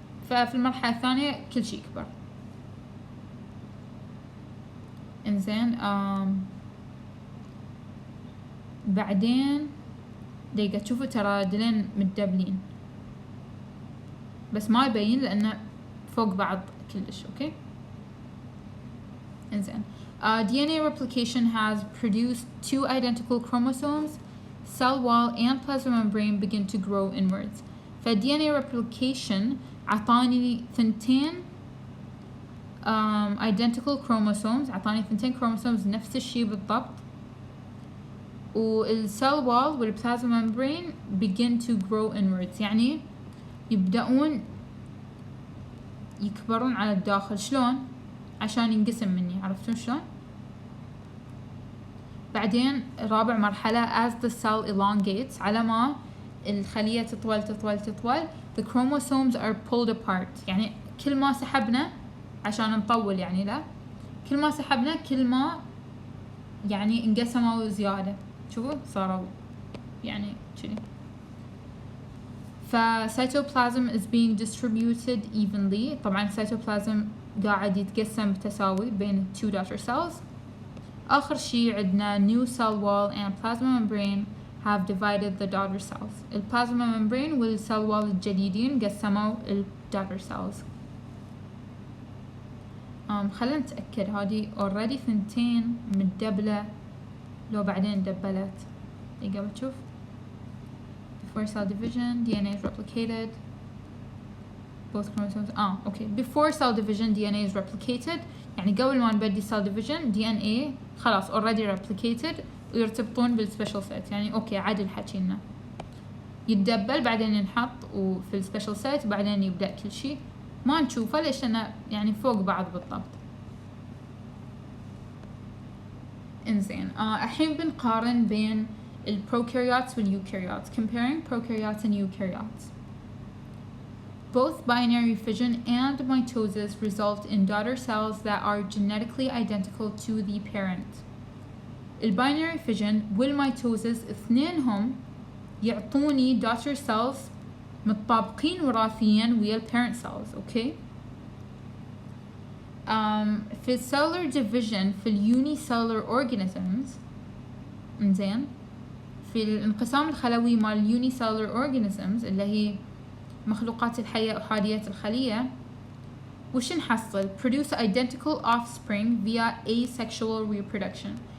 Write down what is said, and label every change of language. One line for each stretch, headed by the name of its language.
Arabic: ففي المرحلة الثانية كل شيء يكبر. انزين بعدين دقيقة تشوفوا ترى دلين متدبلين بس ما يبين لأنه فوق بعض كلش. اوكي انزين
English: DNA replication has produced 2 identical chromosomes. Cell wall and plasma membrane begin to grow inwards. DNA replication
Arabic: عطاني ثنتين
English: identical chromosomes،
Arabic: عطاني ثنتين chromosomes نفس الشي بالضبط، والcell wall والplasma membrane
English: begin to grow inwards،
Arabic: يعني يبدأون يكبرون على الداخل. شلون؟ عشان ينقسم مني، عرفتون شلون؟ بعدين رابع مرحلة
English: as the cell elongates،
Arabic: على ما الخلية تطول
English: the chromosomes are pulled apart،
Arabic: يعني كل ما سحبنا عشان نطول، يعني لا كل ما سحبنا كل ما يعني انقسموا زيادة. شوفوا صاروا يعني كذي.
English: فcytoplasm is being distributed evenly.
Arabic: طبعا cytoplasm قاعد يتقسم بتساوي بين
English: two daughter cells.
Arabic: آخر شي عندنا
English: new cell wall and plasma membrane have divided the daughter cells.
Arabic: البلازما membrane والcell wall الجديدين قسموا
English: daughter cells.
Arabic: خلينا نتأكد هذه already ثنتين متدبلة لو بعدين دبلت. دقيقة بتشوف.
English: Before cell division DNA is replicated. Both chromosomes okay.
Arabic: Before cell division DNA is replicated، يعني قبل ما نبدي cell division DNA خلاص already replicated ويرتبطون بالسبيشال سيت. يعني اوكي عادل حكينا يتدبل بعدين ينحط وفي السبيشال سيت وبعدين يبدأ كل شيء ما نشوفه ليش أنا يعني فوق بعض بالضبط. انزين الحين بنقارن بين البروكاريوتس واليوكاريوتس.
English: Comparing prokaryotes and eukaryotes. Both binary fission and mitosis result in daughter cells that are genetically identical to the parent.
Arabic: الباينري فيجن والميتوزس اثنينهم يعطوني
English: daughter cells
Arabic: متطابقين وراثيا ويا البارent cells. اوكي في cellular division في الunicellular organisms، انزين في الانقسام الخلوي مال unicellular organisms اللي هي مخلوقات الحية أحادية الخلية، وش نحصل؟
English: produce identical offspring via asexual reproduction.